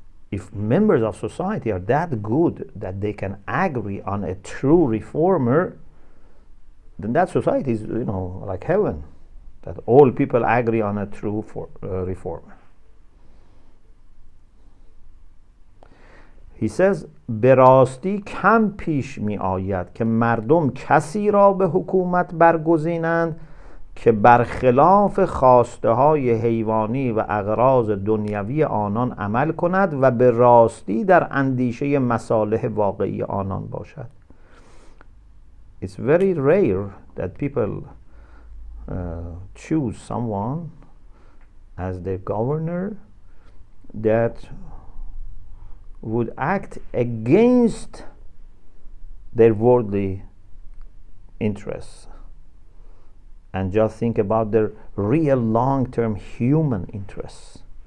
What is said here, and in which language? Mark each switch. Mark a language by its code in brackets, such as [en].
[en] If members of society are that good that they can agree on a true reformer, then that society is like heaven, that all people agree on a true reformer. He says [fa] به راستی کم پیش می آید که مردم کسی را به حکومت برگزینند که برخلاف خواسته های حیوانی و اغراض دنیوی آنان عمل کند و به راستی در اندیشه مصالح واقعی آنان باشد. [en] It's very rare that people choose someone as their governor that would act against their worldly interests and just think about their real long-term human interests.